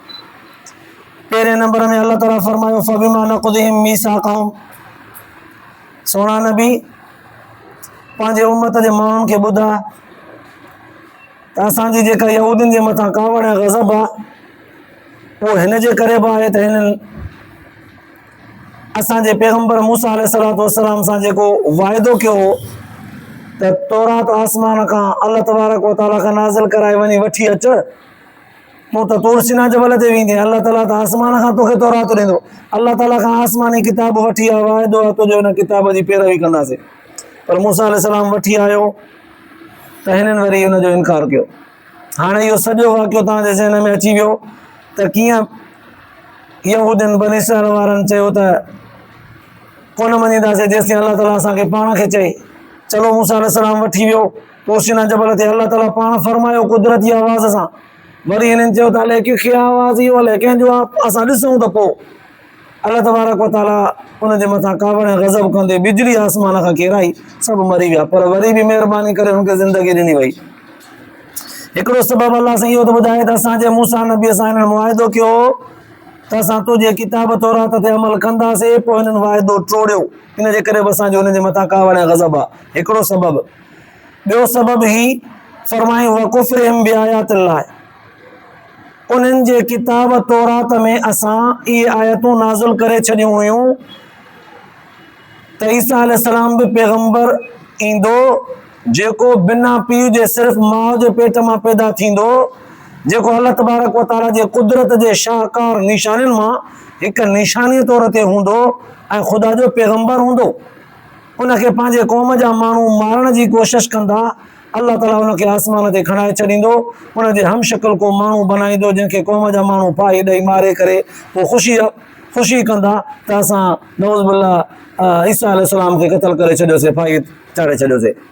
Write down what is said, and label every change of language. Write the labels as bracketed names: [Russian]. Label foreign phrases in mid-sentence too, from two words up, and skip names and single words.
[Sindhi] पहिरें नंबर में अल्लाह ताला फरमायो [Arabic] فبما نقضهم ميثاقهم, [Sindhi] सोना नबी पंहिंजे उम्मत जे माण्हुनि खे ॿुधा त असांजी जेका यहूदियुनि जे मथां कावड़ ऐं गज़ब आहे वो हिन जे करे बि आहे त हिननि असांजे पैगंबर मूसा [Arabic] عليه الصلاة والسلام [Sindhi] सां जेको वाइदो कयो हो त तौरात आसमान खां अल्लाह [Arabic] تبارك وتعالى [Sindhi] खां नाज़िल कराए वञी वठी अच, तूं त तूर सीना जबल ते वेंदे, अल्लाह ताला त आसमान खां तोखे तौरात ॾींदो। अल्लाह ताला खां आसमानी किताब वठी आयो, वाइदो आहे तुंहिंजो हिन किताब जी पैरवी कंदासीं। पर मूसा अलैहिस्सलाम वठी आयो त हिननि वरी हुनजो इनकार कयो। हाणे इहो सॼो वाक़ियो तव्हांजे ज़हन में अची वियो त कीअं यहूदनि बनी इस्राईल वारनि चयो त कोन मञींदासीं जेसिताईं अल्लाह ताला असांखे पाण खे चए। चलो मूसा अलैहिस्सलाम वठी वियो तूर सीना जबल ते, अल्लाह ताला पाण फरमायो कुदरती आवाज़ सां। वरी हिननि चयो त अलाए कंहिंखे आवाज़ इहो अलाए कंहिंजो आहे, असां ॾिसूं त पोइ। अल्लाह [Arabic] تبارك وتعالى [Sindhi] उनजे मथां कावड़ गज़ब कंदे बिजली आसमान खां किराई, सभु मरी विया। पर वरी बि महिरबानी करे हुनखे ज़िंदगी ॾिनी वई। हिकिड़ो सबबु अल्लाह सां इहो थो ॿुधाए त असांजे मूसा नबीअ सां हिननि मुआहिदो कयो त असां तुंहिंजे किताब तौरात ते अमल कंदासीं, पोइ हिननि वाइदो टोड़ियो, इन जे करे बि असांजो हुनजे मथां कावड़ गज़ब आहे। हिकिड़ो सबबु। ॿियो सबबु ही फरमायूं [Arabic] وكفرهم بآيات الله, [Sindhi] उन्हनि जे किताब तौरात में असां इहे आयतूं नाज़िल करे छॾियूं हुयूं त ईसा अलैहिस्सलाम बि पैगंबर ईंदो जेको बिना पीउ जे सिर्फ़ु माउ जे पेट मां पैदा थींदो, जेको अल्लाह [Arabic] تبارك وتعالى [Sindhi] जे कुदरत जे शाहकार निशानियुनि मां हिकु निशानी तौर ते हूंदो ऐं ख़ुदा जो पैगंबर हूंदो। उनखे पंहिंजे क़ौम जा माण्हू मारण जी कोशिश कंदा, अल्लाह ताला हुनखे आसमान ते खणाए छॾींदो, हुनजे हम शक्ल को माण्हू बनाईंदो जंहिंखे क़ौम जा माण्हू फाही ॾेई मारे करे पोइ ख़ुशी कंदा त असां [Arabic] نعوذ بالله [Sindhi] ईसा अलैहिस्सलाम खे क़तल करे छॾियोसीं, फाही चाढ़े छॾियोसीं।